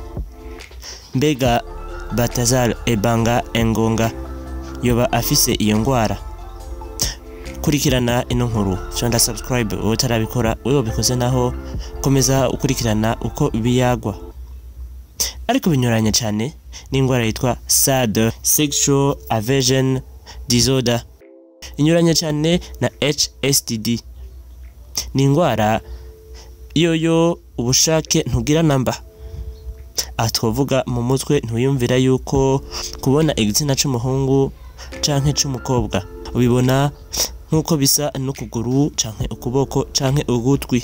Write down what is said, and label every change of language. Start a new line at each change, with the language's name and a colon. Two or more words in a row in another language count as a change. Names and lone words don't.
Rundi: Mbega Balthazar Ebanga Engonga yoba afise iyo ngwara? Kurikirana ino nkuru, chonda subscribe utarabikora, wewe bikoze naho komeza ukurikirana uko biyagwa. Ariko binyuranye cyane n'ingwara yitwa SAD,
English: sexual aversion disorder.
Rundi: Inyuranye cyane na HSDD. Ni ingwara yoyo ubushake ntugira namba. Atwovuga mu mutwe ntuyumvira yuko kubona igitsina c'umuhungu canke c'umukobwa ubibona nkuko bisa n'ukuguru canke ukuboko canke ugutwi.